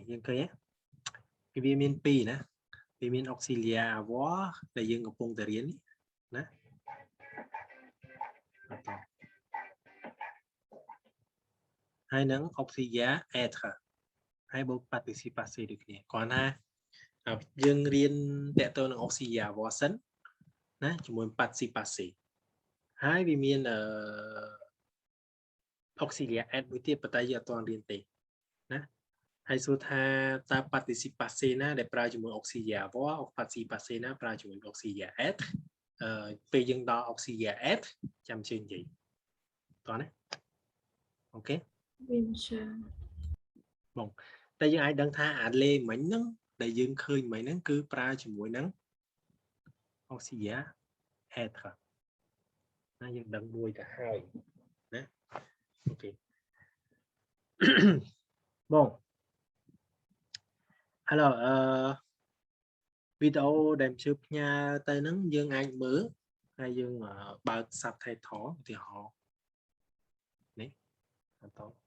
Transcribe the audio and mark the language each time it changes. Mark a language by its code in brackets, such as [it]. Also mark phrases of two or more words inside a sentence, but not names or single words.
[km] យើងឃើញណាវាមាន2ណាវាមាន [fr] auxiliaire avoir [km] ដែលយើងកំពុងតែរៀនណា ហើយនឹង [fr] auxiliaire être [km] ហើយបូក [fr] participe passé [km] ដូចគ្នាគ្រាន់ថាយើងរៀនតទៅនឹង [fr] auxiliaire avoir [km] សិនណាជាមួយ [fr] participe passé [km] ហើយវាមាន [fr] auxiliaire être [km] មួយទៀតប៉ុន្តែយើងអត់ទាន់រៀនទេណាហើយសួរថាតើ [fr] participe passé [km] ណាដែលប្រើជាមួយ [fr] auxiliaire avoir participe passé [km] ណាប្រើជាមួយ [fr] auxiliaire être [km] ពេលយើងដល់ [fr] auxiliaire être [km] ចាំជឿនិយាយតោះណាអូខេ [fr] Oui monsieur. [km] បងតែយើងអាចដឹងថាអាលេមិញហ្នឹងដែលយើងឃើញមិញហ្នឹងគឺប្រើជាមួយនឹង [fr] auxiliaire être [km] ណាយើងដឹងមួយទៅហើយណាអូខេ បង alors វីដេអូដែលជឿផ្ញើទៅហ្នឹងយើងអាចមើលហើយយើងបើក subtitle ឧទាហរណ៍នេះអត់ត